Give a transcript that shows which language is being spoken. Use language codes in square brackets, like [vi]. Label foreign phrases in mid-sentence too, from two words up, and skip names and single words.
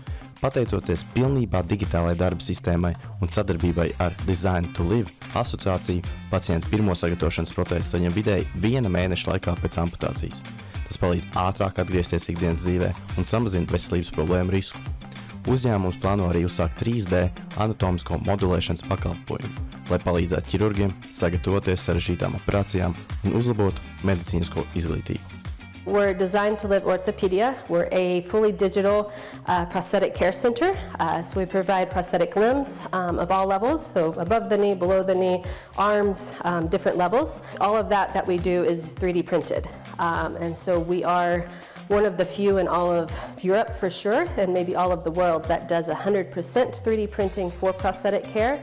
[lv] Pateicoties pilnībā digitālajai darba sistēmai un sadarbībai ar Design.LV asociāciju, pacienti pirmo sagatavošanas protēzi saņem vidēji 1 mēneša laikā pēc amputācijas. Tas palīdz ātrāk atgriezties ikdienas dzīvē un samazina veselības problēmu risku. Uzņēmums plāno arī uzsākt 3D anatomisko modulēšanas pakalpojumu, lai palīdzētu ķirurgiem sagatavoties sarežģītām operācijām un uzlabotu medicīnisko izglītību. [en] We're Design.LV Orthopedia. We're a fully digital prosthetic care center. So we provide prosthetic limbs of all levels, so above the knee, below the knee, arms, different levels. All of that we do is 3D printed. And so we are one of the few in all of Europe for sure, and maybe all of the world, that does 100% 3D printing for prosthetic care.